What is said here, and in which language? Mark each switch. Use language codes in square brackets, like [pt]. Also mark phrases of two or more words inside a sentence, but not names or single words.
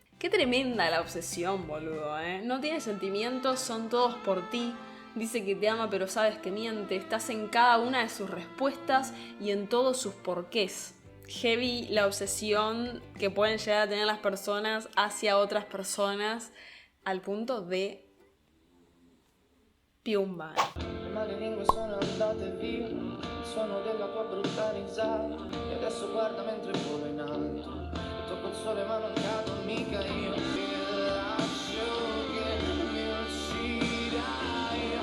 [es] Qué tremenda la obsesión, boludo, ¿eh? No tiene sentimientos, son todos por ti. Dice que te ama pero sabes que miente. Estás en cada una de sus respuestas y en todos sus porqués. Heavy la obsesión que pueden llegar a tener las personas hacia otras personas al punto de piumba. [it] Le male lingue sono andate via, il suono della tua brutta risata. E adesso guarda mentre volo in alto. Tocco il sole ma non cado mica io. Ti lascio che mi ucciderai.